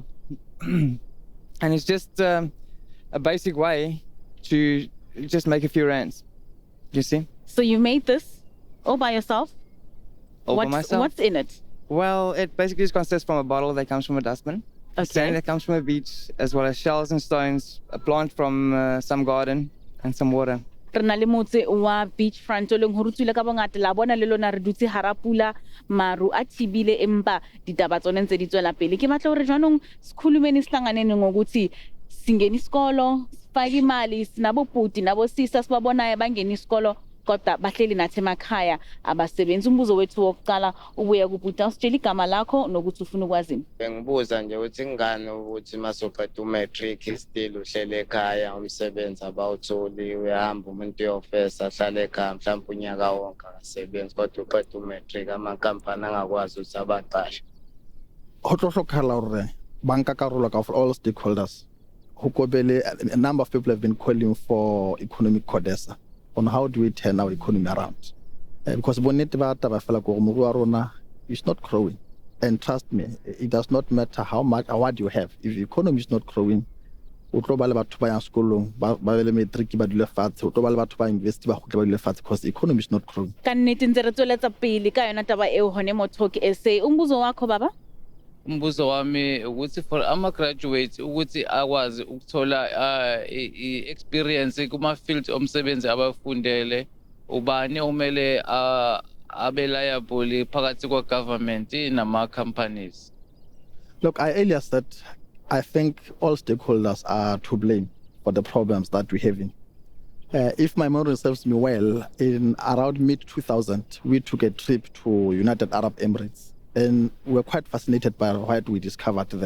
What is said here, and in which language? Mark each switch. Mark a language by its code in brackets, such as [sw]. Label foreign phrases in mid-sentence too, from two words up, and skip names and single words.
[en] And it's just a basic way to just make a few rands, you see? So you made this all by yourself? All by myself. What's in it? Well, it basically just consists from a bottle that comes from a dustbin, sand that comes from a beach, as well as shells and stones, a plant from some garden, and some water. [st] Re na le motse wa beachfront o leng ho rutsile ka bongata la bona le lona re dutse hara pula maru a thibile empa ditaba tsone ntse di tswela pele. Ke batla hore jwanong [zu] sikhulumeni sihlanganene ngokuthi singena isikolo sifake imali sinabo bhuti nabo sisa sibabonayo bangena isikolo kodwa bahleli nathi emakhaya abasebenzi. Umbuzo wethu wokuqala ubuya kubhuti, usitshela igama lakho nokuthi ufuna ukwazini. Bengibuza nje ukuthi ingane ukuthi masoqeda umatric still uhlele ekhaya umsebenzi abawutholi uyahamba umuntu uyofesa ahlale ekhaya mhlawumbe unyaka wonke akasebenzi kodwa uqeda umatric amakampani angakwazi ukuthi abaqashe. [st] Ho tlo hlokahala hore banka karolo ka [en] for all stakeholders. A number of people have been calling for economic codesa on how do we turn our economy around. Because it's not growing. And trust me, it does not matter how much or what you have. If the economy is not growing, because the economy is not growing. [zu] Umbuzo wami ukuthi for ama graduates ukuthi akwazi ukuthola experience kuma field omsebenzi abafundele, ubani omele abe liable phakathi kwa government nama companies. [en] Look, I earlier said I think all stakeholders are to blame for the problems that we're having. If my memory serves me well, in around mid-2000, we took a trip to United Arab Emirates, and we were quite fascinated by what we discovered there.